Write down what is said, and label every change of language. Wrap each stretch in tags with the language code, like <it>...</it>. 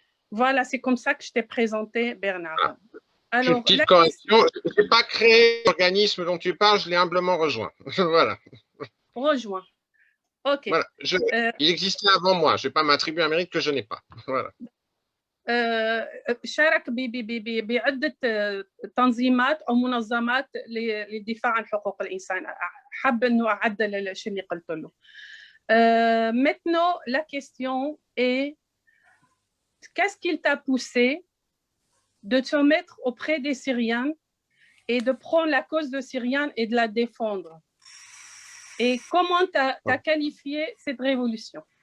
<fr>Voilà, c'est comme ça que je t'ai présenté, Bernard. Alors, une petite correction, je n'ai pas créé l'organisme dont tu parles, je l'ai humblement rejoint. Voilà. Rejoint. OK. Voilà. Il existait avant moi, je ne vais pas m'attribuer un mérite que je n'ai pas. Voilà.</fr> <ar>شارك بعدة تنظيمات أو منظمات للدفاع عن حقوق الإنسان. حاب إنه أعدل الشيء اللي قلت له.</ar> <fr>Maintenant, la question est qu'est-ce qu'il t'a poussé de te mettre auprès des Syriens et de prendre la cause des Syriens et de la défendre? Et comment tu as qualifié cette révolution?</fr>